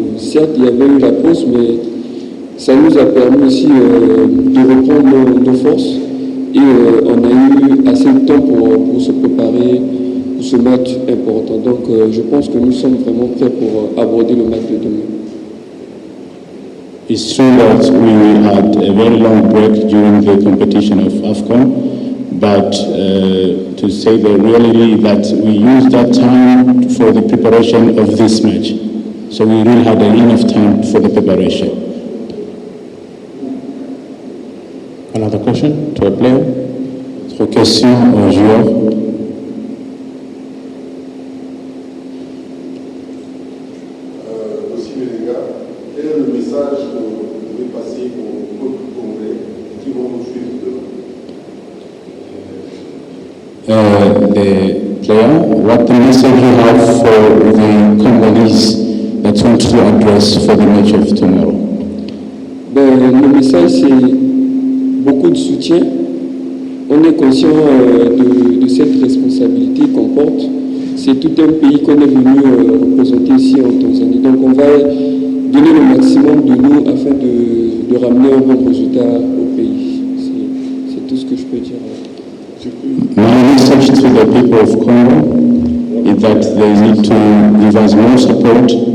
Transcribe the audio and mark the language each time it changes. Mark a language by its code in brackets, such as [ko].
[fr] Certes, il y avait eu la pause, mais ça nous a permis aussi de reprendre nos forces. Et on a eu assez de temps pour se préparer pour ce match important. Donc je pense que nous sommes vraiment prêts pour aborder le match de demain. [en] It's true that we had a very long break during the competition of AFCON, but to say the reality that we used that time for the preparation of this match. So we really had enough time for the preparation. Another question to a player. [fr] Autre question aux joueurs. Aussi les gars, quel est le message que vous devez passer aux autres Congolais qui vont nous suivre demain? [en] The player, what the message you have for the Congolese that want to address for the match of tomorrow? [fr] Le message, c'est beaucoup de soutien. On est conscient de cette responsabilité qu'on porte. C'est tout un pays qu'on est venu représenter ici en Tanzanie. Donc on va donner le maximum de nous afin de ramener un bon résultat au pays. C'est tout ce que je peux dire. [en] My message to the people of Congo is that they need to give us more support.